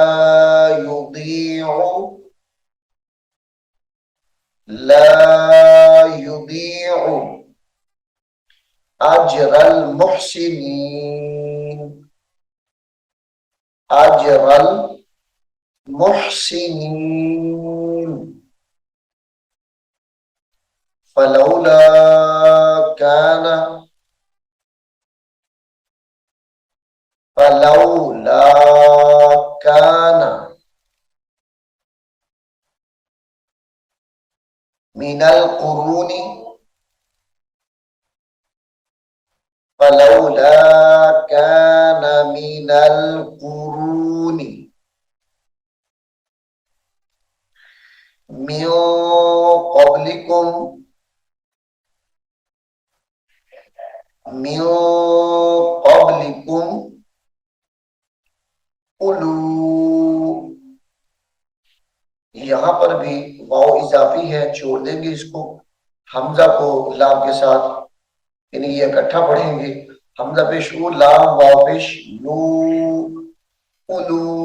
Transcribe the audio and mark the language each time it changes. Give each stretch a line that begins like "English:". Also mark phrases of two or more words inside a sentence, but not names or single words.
Arabic: يضيع أجر المحسنين أجر المحسنين فلولا كان فلولا كان من القرون فلولا كان من القرون من قبلكم من قبلكم
Hindi: उलू यहां पर भी वाव इजाफी है छोड़ देंगे इसको हमजा को लाम के साथ यानी ये इकट्ठा पढ़ेंगे हमजा पेश उ लाम वाव पेश लू उलू